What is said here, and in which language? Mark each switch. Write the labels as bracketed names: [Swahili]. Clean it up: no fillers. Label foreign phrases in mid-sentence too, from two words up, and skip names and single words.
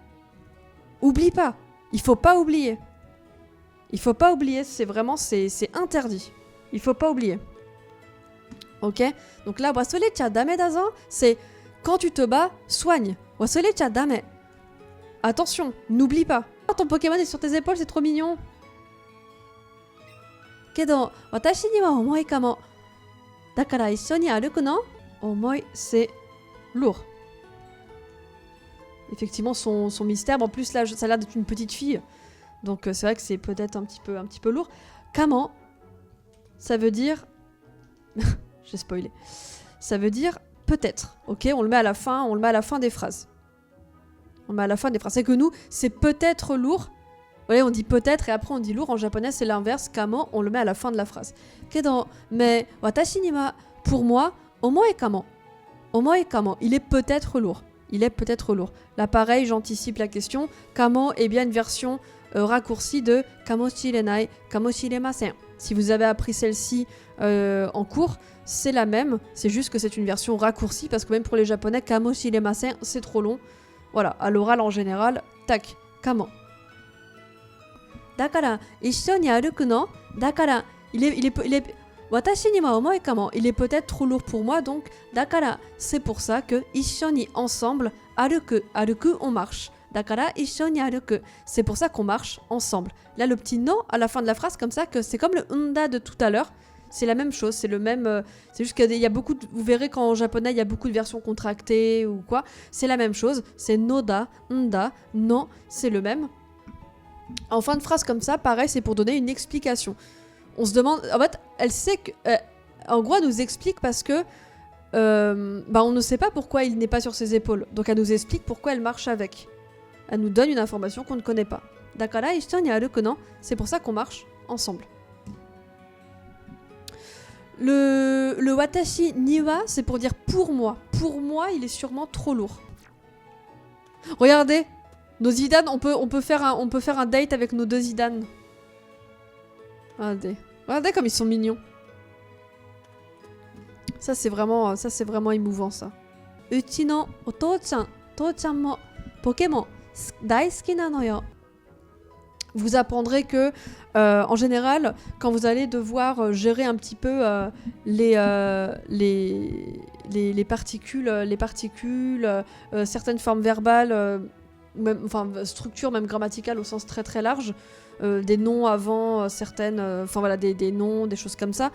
[French] Oublie pas, il faut pas oublier. Il faut pas oublier, c'est vraiment, c'est interdit. Il faut pas oublier. Ok? Donc là, [Japanese] 忘れちゃだめだぞ, [French] c'est quand tu te bats, soigne. [Japanese] 忘れちゃだめ. [French] Attention, n'oublie pas. Oh, ton Pokémon est sur tes épaules, c'est trop mignon. [Japanese] Kedo, 私には重いかも. だから一緒に歩くの? Omoi, [French] c'est lourd. Effectivement, son mystère. En plus, là, ça a l'air d'être une petite fille. Donc, c'est vrai que c'est peut-être un petit peu lourd. Kamo, ça veut dire... J'ai spoilé. Ça veut dire peut-être. Ok, on le met à la fin des phrases. On le met à la fin des phrases. C'est que nous, c'est peut-être lourd. Ouais, on dit peut-être et après on dit lourd. En japonais, c'est l'inverse. Kamo, on le met à la fin de la phrase. [Japanese] Kedo, mais 私には, [French] pour moi, [Japanese] 重いかも. 重いかも, [French] il est peut-être lourd. Il est peut-être lourd. Là, pareil, j'anticipe la question. Kamo est bien une version raccourcie de [Japanese] かもしれない、かもしれません. [French] Si vous avez appris celle-ci en cours, c'est la même. C'est juste que c'est une version raccourcie parce que même pour les japonais, kamoshiremasen, c'est trop long. Voilà, à l'oral en général, tac, kamo. [Japanese] だから、一緒に歩くの? Dakara, [French] il est [Japanese] 私には重いかも. [French] Il est peut-être trop lourd pour moi, donc dakara, c'est pour ça que [Japanese] 一緒に [French] ensemble, [Japanese] 歩く、歩く, [French] on marche. [Japanese] だから、一緒に歩く. [French] C'est pour ça qu'on marche ensemble. Là, le petit no à la fin de la phrase, comme ça, que c'est comme le unda de tout à l'heure. C'est la même chose, c'est le même. C'est juste qu'il y a beaucoup. Vous verrez qu'en japonais, il y a beaucoup de versions contractées ou quoi. C'est la même chose. C'est [Japanese] のだ、んだ、の, [French] c'est le même. En fin de phrase comme ça, pareil, c'est pour donner une explication. On se demande. En fait, elle sait que. En gros, elle nous explique parce que. On ne sait pas pourquoi il n'est pas sur ses épaules. Donc, elle nous explique pourquoi elle marche avec. Elle nous donne une information qu'on ne connaît pas. [Japanese] だから、一緒に歩くの. [French] C'est pour ça qu'on marche ensemble. [Japanese] Le 私には, [French] c'est pour dire pour moi. Pour moi, il est sûrement trop lourd. Regardez, nos Zidane, on peut faire un date avec nos deux Zidane. Regardez comme ils sont mignons. Ça c'est vraiment émouvant ça. [Japanese] うちのおとうちゃん、とうちゃんもポケモン大好きなのよ. [French] Vous apprendrez que, en général, quand vous allez devoir gérer un petit peu les particules, certaines formes verbales, structures même grammaticales au sens très très large, des noms avant certaines, des noms, des choses comme ça.